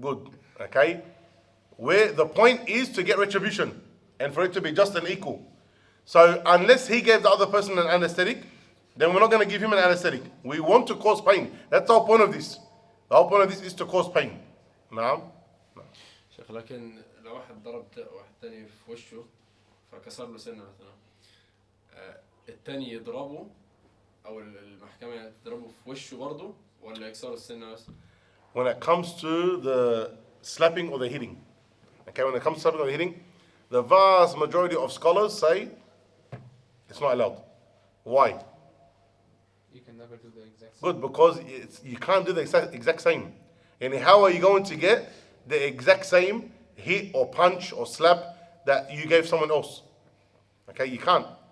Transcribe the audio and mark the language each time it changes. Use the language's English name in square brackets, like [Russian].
[English] Good. Okay? Where the point is to get retribution and for it to be just and equal. So unless he gave the other person an anesthetic, then we're not going to give him an anesthetic. We want to cause pain. That's the whole point of this. The whole point of this is to cause pain. Now, [Arabic] شيخ لكن لو واحد ضرب واحد تاني في وشه فكسر له سنة مثلا التاني يضربه أو المحكمة تضربه في وشه برضه ولا يكسر السنة بس؟ [English] when it comes to the slapping or the hitting, okay, when it comes to slapping or the hitting, the vast majority of scholars say it's not allowed. Why? You can never do the exact same. Good, because you can't do the exact same. And how are you going to get the exact same hit or punch or slap that you gave someone else? Okay, you can't.